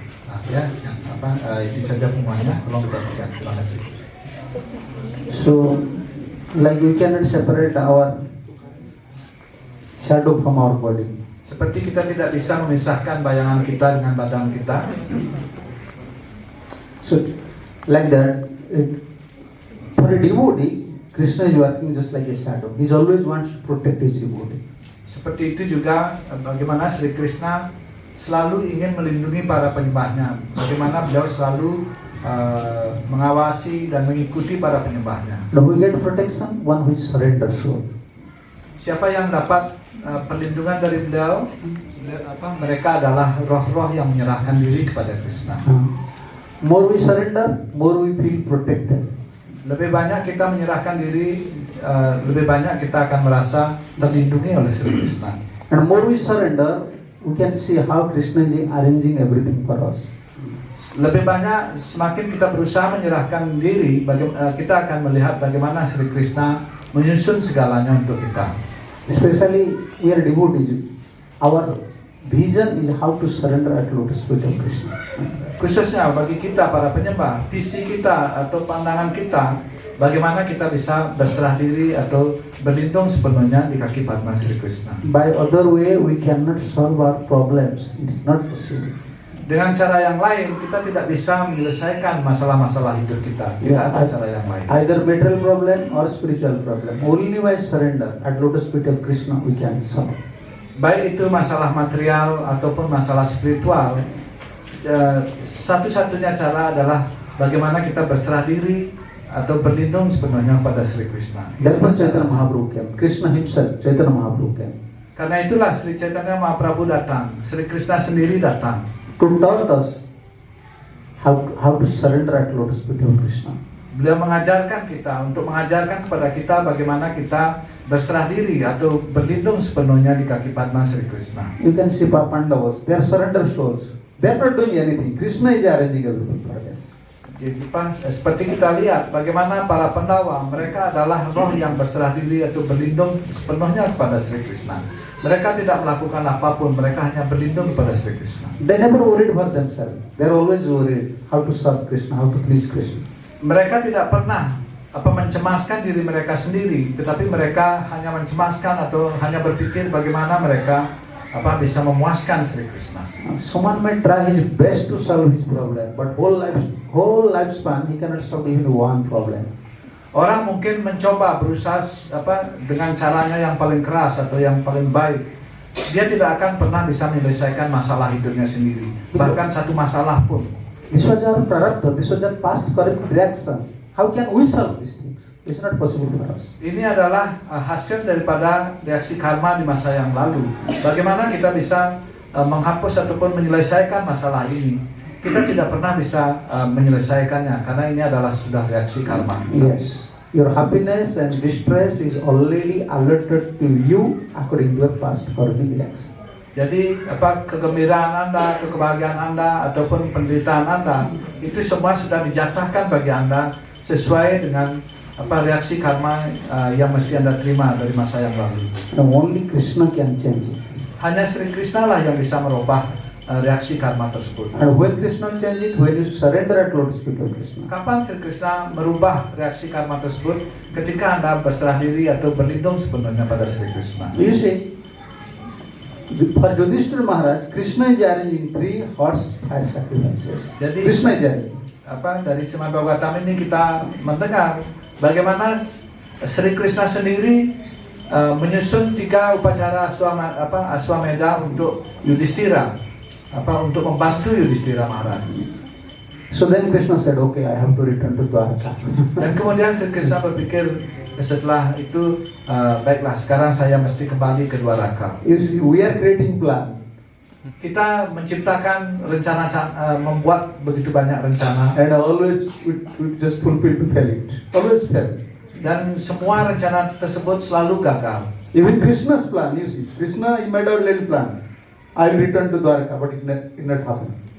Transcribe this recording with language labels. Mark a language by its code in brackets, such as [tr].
[id] Nah, ya, itu saja semuanya. Tolong diperhatikan. Terima kasih. [en] So, like we cannot separate our shadow from our body. [id] Seperti kita tidak bisa memisahkan bayangan kita dengan badan kita. [en] So, like that, for a devotee, Krishna is working just like a shadow. He always wants to protect his devotee. [id] Seperti itu juga bagaimana Sri Krishna selalu ingin melindungi para penyembahnya. Bagaimana beliau selalu mengawasi dan mengikuti para penyembahnya. [en] Now we get protection, one who is surrender soul. [id] Siapa yang dapat perlindungan dari beliau? Mereka adalah roh-roh yang menyerahkan diri kepada Krishna. [en] More we surrender, more we feel protected. [id] Lebih banyak kita menyerahkan diri, lebih banyak kita akan merasa terlindungi oleh Sri Krishna. [en] And more we surrender, we can see how Krishna is arranging everything for us. [id] Lebih banyak semakin kita berusaha menyerahkan diri, kita akan melihat bagaimana Sri Krishna menyusun segalanya untuk kita. [en] Especially we are devotees. Our vision is how to surrender at lotus feet of Krishna. [id] Khususnya bagi kita para penyembah, visi kita atau pandangan kita, bagaimana kita bisa berserah diri atau berlindung sepenuhnya di kaki Padma Sri Krishna. [en] By other way, we cannot solve our problems. It is not possible. [id] Dengan cara yang lain, kita tidak bisa menyelesaikan masalah-masalah hidup kita. Tidak ada cara yang lain. [en] Either material problem or spiritual problem. Only by surrender at lotus feet of Krishna we can solve. [id] Baik itu masalah material ataupun masalah spiritual, satu-satunya cara adalah bagaimana kita berserah diri atau berlindung sepenuhnya pada Sri Krishna. [en] Therefore Chaitanya Mahaprabhu came. Krishna himself, Chaitanya Mahaprabhu came. [id] Karena itulah Sri Chaitanya Mahaprabhu datang, Sri Krishna sendiri datang [en] To taught us how to surrender at lotus feet of Krishna. [id] Beliau mengajarkan kita, untuk mengajarkan kepada kita bagaimana kita berserah diri atau berlindung sepenuhnya di kaki Padma Sri Krishna. [en] You can see Pandavas, they are surrender souls. They are not doing anything. Krishna is arranging everything for them. [id] Jadi, seperti kita lihat bagaimana para Pandawa, mereka adalah roh yang berserah diri atau berlindung sepenuhnya kepada Sri Krishna. Mereka tidak melakukan apapun, mereka hanya berlindung kepada Sri Krishna. [en] They never worried for themselves. They are always worried how to serve Krishna, how to please Krishna. [id] Mereka tidak pernah mencemaskan diri mereka sendiri, tetapi mereka hanya mencemaskan atau hanya berpikir bagaimana mereka bisa memuaskan Sri Krishna. [en] Someone may try his best to solve his problem, but whole lifespan he cannot solve even one problem. [id] Orang mungkin mencoba berusaha dengan caranya yang paling keras atau yang paling baik. Dia tidak akan pernah bisa menyelesaikan masalah hidupnya sendiri, bahkan satu masalah pun. [en] This was our prarabdha, this was our past correct reaction. How can we solve these things? It's not possible for us. [id] Ini adalah hasil daripada reaksi karma di masa yang lalu. Bagaimana kita bisa menghapus ataupun menyelesaikan masalah ini? Kita tidak pernah bisa menyelesaikannya karena ini adalah sudah reaksi karma. [en] Yes, your happiness and distress is already alerted to you according to your past karmic reaction. [id] Jadi kegembiraan Anda, kebahagiaan Anda ataupun penderitaan Anda itu semua sudah dijatuhkan bagi Anda sesuai dengan reaksi karma yang mesti Anda terima dari masa yang lalu. [en] And only Krishna can change it. [id] Hanya Sri Krishna lah yang bisa merubah reaksi karma tersebut. [en] And when Krishna change it, when you surrender at lotus feet of Krishna. [id] Kapan Sri Krishna merubah reaksi karma tersebut? Ketika Anda berserah diri atau berlindung sepenuhnya pada Sri Krishna. [en] You see, for Yudhishthira Maharaj, Krishna is arranging 3 horse fire sacrifices. [id] Jadi [en] Krishna is arranging. [id] Dari Srimad Bhagavatam ini kita mendengar bagaimana Sri Krishna sendiri menyusun 3 upacara Aswamedha untuk Yudhishthira, untuk membantu Yudhishthira Maharaj. [en] So then Krishna said, okay, I have to return to Dwarka. [id] Dan kemudian Sri Krishna berpikir setelah itu, baiklah sekarang saya mesti kembali ke Dwaraka. [en] You see, we are creating plan. [id] Kita menciptakan rencana, membuat begitu banyak rencana, [en] And always we just fulfill to fail it. Always fail. [id] dan semua rencana tersebut selalu gagal. [en] Even Krishna's plan, you see, Krishna he made a little plan. I will return to Dwarka, but it not happen.